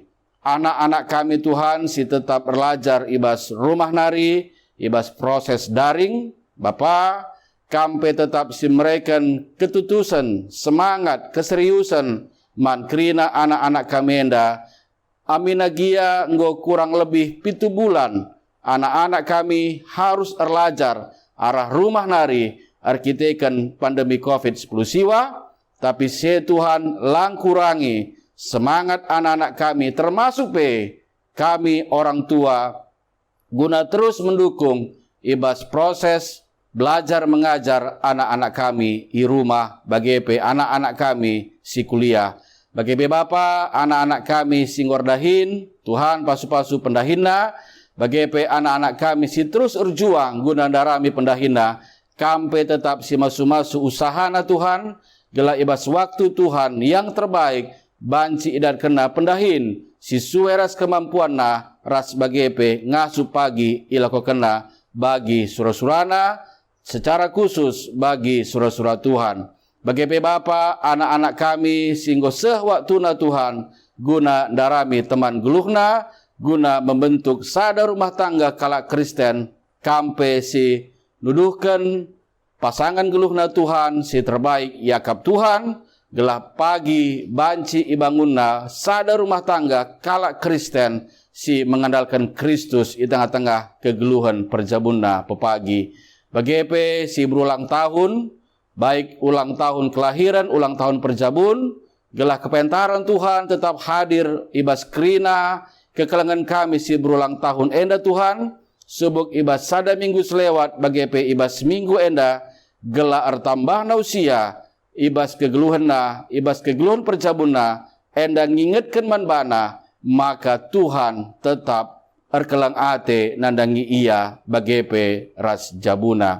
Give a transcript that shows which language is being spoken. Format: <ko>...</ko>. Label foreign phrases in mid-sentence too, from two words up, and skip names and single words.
<btx>Anak-anak kami Tuhan si tetap belajar ibas rumah nari, ibas proses daring. Bapa, kampe tetap si mereken ketutusan, semangat, keseriusan, man kerina anak-anak kami enda. Aminagia nggo</btx> <id>kurang lebih 7 bulan, anak-anak kami harus belajar</id> <btx>arah rumah nari, arkiteken</btx> <id>pandemi COVID-10 siwa, tapi se Tuhan lang kurangi semangat anak-anak kami, termasuk kami orang tua, guna terus mendukung ibas proses belajar mengajar anak-anak kami di rumah,</id> <btx>bagi anak-anak kami si kuliah. Bagi Bapa, anak-anak kami si ngordahin, Tuhan pasu-pasu pendahina, bagi anak-anak kami si terus berjuang guna darami pendahina, kampe tetap si masu-masu usahana Tuhan, gelah ibas waktu Tuhan yang terbaik, banci idat kena pendahin, si sueras kemampuan na, ras bagepe ngasu pagi ilako kena, bagi surah-surana, secara khusus bagi surah-surah Tuhan. Bagepe Bapa, anak-anak kami singgo sehwaktu na Tuhan, guna darami teman geluhna,</btx> <id>guna membentuk</id> <btx>sada rumah tangga kala Kristen, kampe si nuduhkan pasangan geluhna Tuhan, si terbaik yakap Tuhan, gelah pagi banci ibangunna sada rumah tangga kala Kristen si</btx> <id>mengandalkan Kristus di tengah-tengah</id> <btx>kegeluhan perjabunna pepagi. Bagepe si berulang tahun,</btx> <id>baik ulang tahun kelahiran, ulang tahun</id> <btx>perjabun, gelah kepentaran Tuhan tetap hadir ibas krina kekelangan kami si berulang tahun enda Tuhan, subuk ibas sada minggu selewat bagepe ibas minggu enda, gelah artambah na usia, ibas kegeluhan perjabunna, enda ngingetkan manbana, maka Tuhan tetap erkelang ate nandangi ia bagepe ras jabuna.</btx>